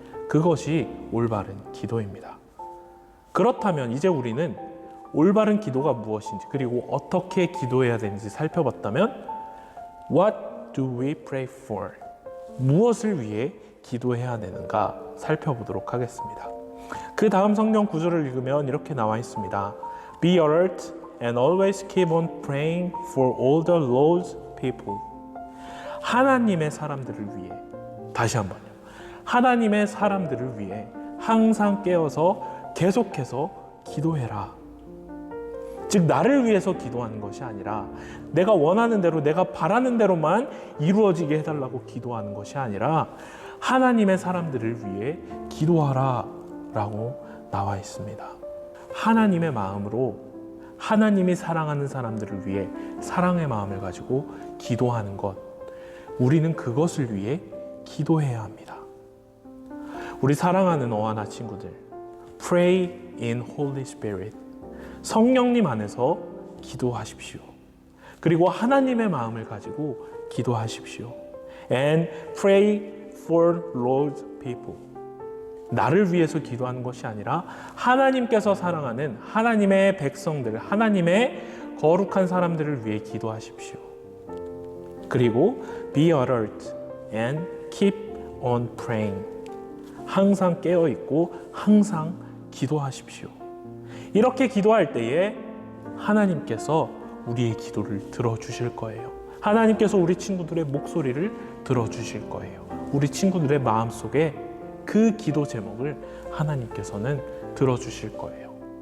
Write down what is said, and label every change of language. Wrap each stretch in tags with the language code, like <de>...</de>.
<ko>그것이 올바른 기도입니다. 그렇다면 이제 우리는 올바른 기도가 무엇인지 그리고 어떻게 기도해야 되는지 살펴봤다면</ko> <en>What do we pray for?</en> <ko>무엇을 위해 기도해야 되는가 살펴보도록 하겠습니다. 그 다음 성경 구절을 읽으면 이렇게 나와 있습니다.</ko> <en>Be alert and always keep on praying for all the Lord's people.</en> <ko>하나님의 사람들을 위해 다시 한번요. 하나님의 사람들을 위해 항상 깨어서 계속해서 기도해라. 즉 나를 위해서 기도하는 것이 아니라 내가 원하는 대로 내가 바라는 대로만 이루어지게 해달라고 기도하는 것이 아니라 하나님의 사람들을 위해 기도하라 라고 나와 있습니다. 하나님의 마음으로 하나님이 사랑하는 사람들을 위해 사랑의 마음을 가지고 기도하는 것, 우리는 그것을 위해 기도해야 합니다. 우리 사랑하는 어하나 친구들,</ko> <en>Pray in Holy Spirit.</en> <ko>성령님 안에서 기도하십시오. 그리고 하나님의 마음을 가지고 기도하십시오.</ko> <en>And pray for Lord's people.</en> <ko>나를 위해서 기도하는 것이 아니라 하나님께서 사랑하는 하나님의 백성들, 하나님의 거룩한 사람들을 위해 기도하십시오. 그리고</ko> <en>be alert and keep on praying.</en> <ko>항상 깨어 있고 항상 기도하십시오. 이렇게 기도할 때에 하나님께서 우리의 기도를 들어주실 거예요. 하나님께서 우리 친구들의 목소리를 들어주실 거예요. 우리 친구들의 마음속에 그 기도 제목을 하나님께서는 들어주실 거예요.</ko>